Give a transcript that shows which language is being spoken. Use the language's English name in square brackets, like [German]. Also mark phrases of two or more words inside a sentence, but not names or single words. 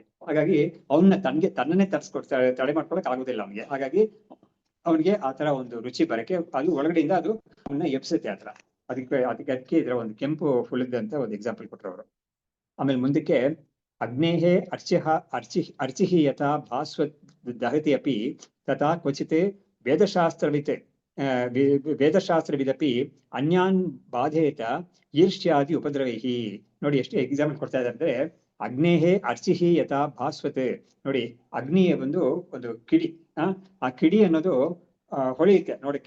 [Kannada] ಹಾಗಾಗಿ ತನ್ನನ್ನೇ ತಡೆ ಮಾಡ್ಕೊಳಕ್ ಆಗುದಿಲ್ಲ ಅವನಿಗೆ. ಹಾಗಾಗಿ ಅವನಿಗೆ ಆತರ ಒಂದು ರುಚಿ ಬರಕ್ಕೆ ಅದು ಒಳಗಡೆಯಿಂದ ಅದು ಅವನ್ನ ಎಪ್ಸುತ್ತೆ ಆತರ. ಅದಕ್ಕೆ ಇದರ ಒಂದು ಕೆಂಪು ಹುಳದಂತ ಒಂದು ಎಕ್ಸಾಂಪಲ್ ಕೊಟ್ಟರು ಅವರು. ಆಮೇಲೆ ಮುಂದಕ್ಕೆ [Sanskrit] ಅಗ್ನೇಹೇ ಅರ್ಚಿಹಿ ಯಥಾ ಭಾಸ್ವ ದಹತಿ ಅಪಿ ತಥಾ ಕ್ವಚಿತ್ ವೇದಶಾಸ್ತ್ರವಿದಪಿ ಅನ್ಯಾನ್ ಬಾಧೇತ ಈರ್ಷ್ಯಾದಿ ಉಪದ್ರವೈಹಿ. [Kannada] ನೋಡಿ ಎಷ್ಟು ಎಕ್ಸಾಂಪಲ್ ಕೊಡ್ತಾ ಇದ್ದಾರೆ ಅಂದ್ರೆ, [Sanskrit] ಅಗ್ನೇಹೇ ಅರ್ಚಿಹಿ ಯಥಾ ಭಾಸ್ವತ್. [Kannada] ನೋಡಿ, ಅಗ್ನಿಯ ಒಂದು ಕಿಡಿ, ಆ ಕಿಡಿ ಅನ್ನೋದು ಹೊಳೆಯುತ್ತೆ ನೋಡಕ್ಕೆ.